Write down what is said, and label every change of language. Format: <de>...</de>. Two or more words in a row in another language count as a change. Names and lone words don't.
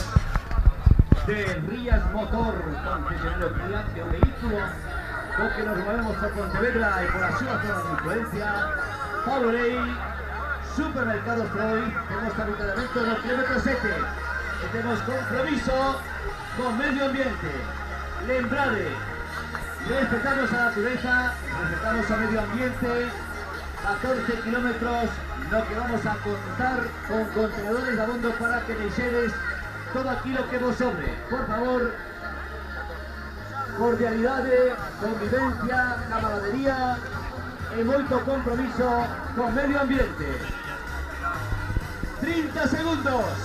<es>de Rías Motor, concesionario Kia, que un vehículo con que nos movemos por Pontevedra y por la súa zona de influencia, Powerade, Supermercados Freud, tenemos habitualmente en el kilómetro 7, y tenemos compromiso con medio ambiente. Lembrade, respetamos a la naturaleza, respetamos al medio ambiente. 14 kilómetros, lo que vamos a contar con contenedores de abondo para que</es> <gl>deixedes todo aquilo que vos sobre. Por favor, cordialidade, convivencia, camaradería e moito compromiso con medio ambiente. 30 segundos.</gl>